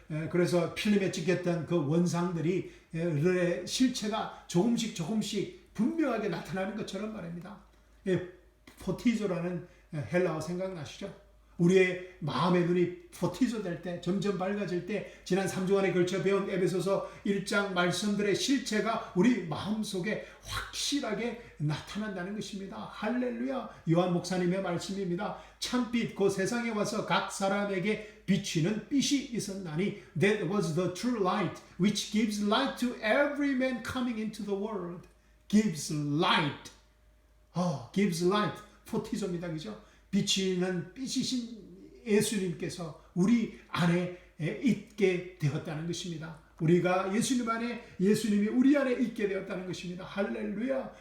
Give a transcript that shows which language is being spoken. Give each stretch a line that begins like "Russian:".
Korean: 그래서 필름에 찍혔던 그 원상들이 실체가 조금씩 분명하게 나타나는 것처럼 말입니다. 포티조라는 헬라어 생각나시죠? 우리의 마음의 눈이 포티조될 때, 점점 밝아질 때, 지난 3주간에 걸쳐 배운 에베소서 1장 말씀들의 실체가 우리 마음속에 확실하게 나타난다는 것입니다. 할렐루야. 요한 목사님의 말씀입니다. 참빛 그 세상에 와서 각 사람에게 비치는 빛이 있었나니
English: that was the true light which gives light to every man coming into the world. gives light. gives light.
Korean: 포티조입니다. 그죠? 비치는 빛이신 예수님께서 우리 안에 있게 되었다는 것입니다. 우리가 예수님 안에, 예수님이 우리 안에 있게 되었다는 것입니다. 할렐루야.